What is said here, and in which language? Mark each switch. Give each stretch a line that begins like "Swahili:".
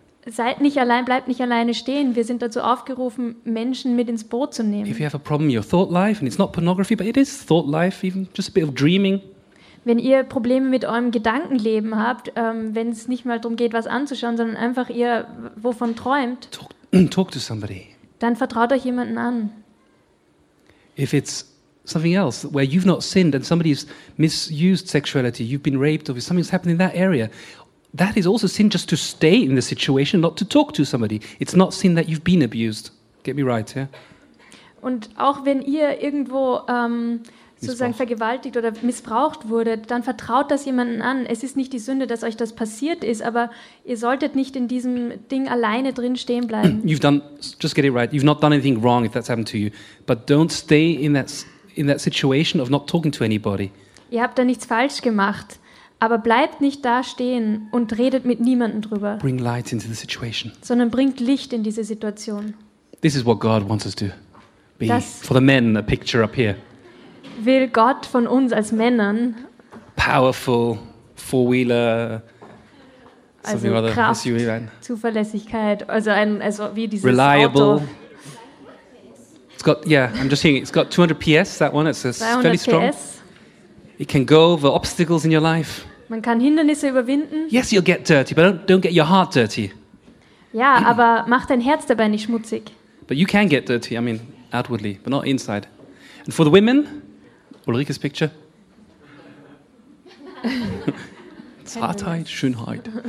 German: Seid nicht allein, bleibt nicht alleine stehen. Wir sind dazu aufgerufen, Menschen mit ins Boot zu nehmen.
English: If you have a problem in your thought life, and it's not pornography, but it is thought life, even just a bit of dreaming.
German: Wenn ihr Probleme mit eurem Gedankenleben habt, wenn es nicht mal darum geht, was anzuschauen, sondern einfach ihr wovon träumt,
English: talk to somebody.
German: Dann vertraut euch jemanden an.
English: If it's something else, where you've not sinned and somebody's misused sexuality, you've been raped, or something's happened in that area, that is also sin just to stay in the situation, not to talk to somebody. It's not sin that you've been abused. Get me right, yeah?
German: Und auch wenn ihr irgendwo sozusagen vergewaltigt oder missbraucht wurdet, dann vertraut das jemanden an. Es ist nicht die Sünde, dass euch das passiert ist, aber ihr solltet nicht in diesem Ding alleine drin stehen bleiben.
English: You've done, just get it right, you've not done anything wrong if that's happened to you. But don't stay in that situation of not talking to anybody.
German: Ihr habt da nichts falsch gemacht. Aber bleibt nicht da stehen und redet mit niemandem drüber.
English: Bring light into the situation.
German: Sondern bringt Licht in diese Situation.
English: This is what God wants us to be. Das for the men, a picture up here.
German: Will Gott von uns als Männern.
English: Powerful, four-wheeler. Also something other, Kraft, SUV, right?
German: Zuverlässigkeit, also wie dieses
English: reliable.
German: Auto.
English: It's got, yeah, I'm just hearing it. It's got 200 PS, that one. It's fairly strong.
German: PS.
English: It can go over obstacles in your life.
German: Man kann Hindernisse überwinden.
English: Yes, you'll get dirty, but don't get your heart dirty.
German: Ja, aber mach dein Herz dabei nicht schmutzig.
English: But you can get dirty, I mean, outwardly, but not inside. And for the women, Ulrike's picture.
German: Zartheit, Schönheit.